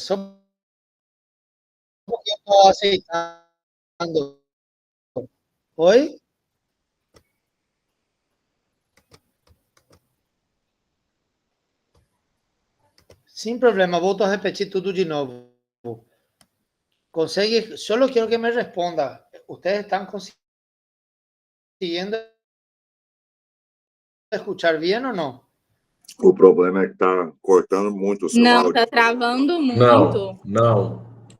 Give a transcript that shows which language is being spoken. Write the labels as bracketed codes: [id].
[pt] Só porque eu estou aceitando. Oi? Sem problema, volto a repetir tudo de novo. Consegue, [es] solo quiero que me responda. ¿Ustedes están consiguiendo escuchar bien o no? [pt] O problema é que tá cortando muito o seu Não, áudio. tá travando muito. Não, não.